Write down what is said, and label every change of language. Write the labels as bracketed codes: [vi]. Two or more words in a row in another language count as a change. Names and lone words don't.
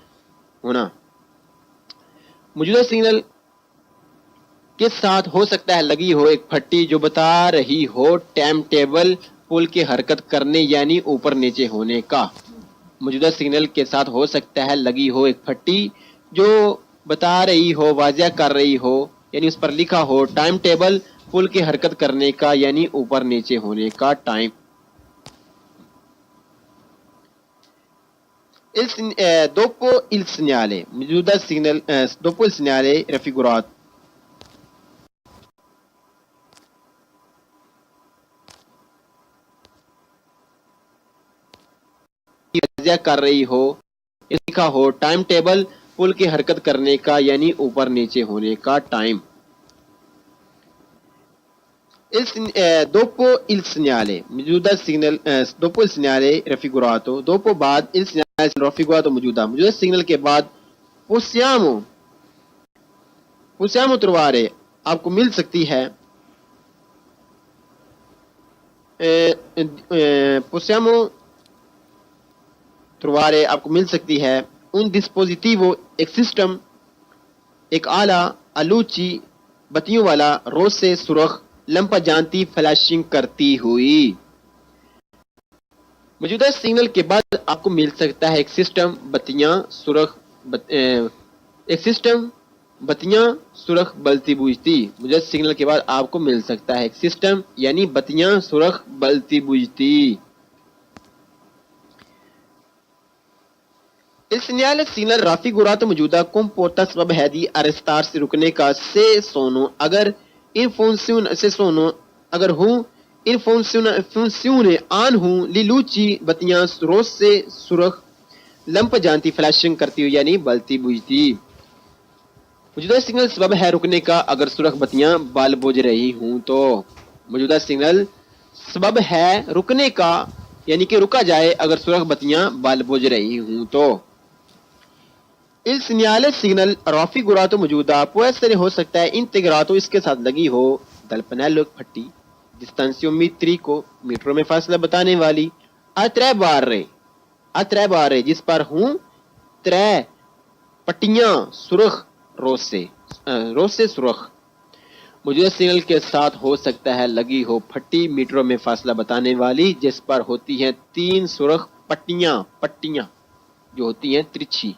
[ur] موجودہ سگنل کے ساتھ ہو سکتا ہے لگی ہو ایک پھٹی جو بتا رہی ہو [en] time table [ur] پل کے حرکت کرنے یعنی اوپر نیچے ہونے کا۔ موجودہ سگنل کے ساتھ ہو سکتا ہے لگی ہو ایک پھٹی جو بتا رہی ہو واضح کر رہی ہو یعنی اس پر لکھا ہو [en] time table [ur] پل کے حرکت کرنے کا یعنی اوپر نیچے ہونے کا ٹائم۔ [it] dopo il segnale [ur] موجودہ سگنل [it] dopo il segnale raffigurato [ur] واضح کر رہی ہو لکھا ہو [en] time table [ur] پل کی حرکت کرنے کا یعنی اوپر نیچے ہونے کا ٹائم۔ [it] dopo il segnale [ur] موجودہ سگنل [it] dopo il segnale raffigurato dopo بعد il segnale raffigurato [ur] موجودہ سگنل کے بعد [it] possiamo trovare [ur] آپ کو مل سکتی ہے [it] possiamo trovare [ur] آپ کو مل سکتی ہے [it] un dispositivo [ur] ایک سسٹم ایک آلہ الوچی بتیوں والا روز سے سرخ [it] lampeggianti [ur] فلیشنگ کرتی ہوئی۔ موجودہ سگنل کے بعد آپ کو مل سکتا ہے ایک سسٹم بتیاں سرخ بلتی بوجھتی۔ موجودہ سگنل کے بعد آپ کو مل سکتا ہے ایک سسٹم یعنی بتیاں سرخ بلتی بوجھتی۔ اس [it] segnale signal raffigurato [ur] موجودہ comporta سبب ہے [it] di arrestarsi [ur] رکنے کا [it] se sono [ur] اگر [it] in funzione [ur] آن ہوں [it] le luci [ur] بتیاں روز سے سرخ [it] lampeggianti [ur] فلیشنگ کرتی ہوئی یعنی بلتی بجھتی۔ موجودہ سگنل سبب ہے رکنے کا اگر سرخ بتیاں بال بجھ رہی ہوں تو۔ موجودہ سگنل سبب ہے رکنے کا یعنی کہ رکا جائے اگر سرخ بتیاں بال بجھ رہی ہوں تو۔ [it] il segnale signal raffigurato [ur] موجودہ [it] può essere [ur] ہو سکتا ہے integrato اس کے ساتھ لگی ہو [it] dal pannello [ur] پھٹی distanziometrico میٹروں میں فاصلہ بتانے والی [it] a tre barre [ur] جس پر ہوں ترے پٹیاں سرخ روز سے سرخ۔ موجودہ سگنل کے ساتھ ہو سکتا ہے لگی ہو پھٹی میٹروں میں فاصلہ بتانے والی جس پر ہوتی ہیں تین سرخ پٹیاں جو ہوتی ہیں ترچھی۔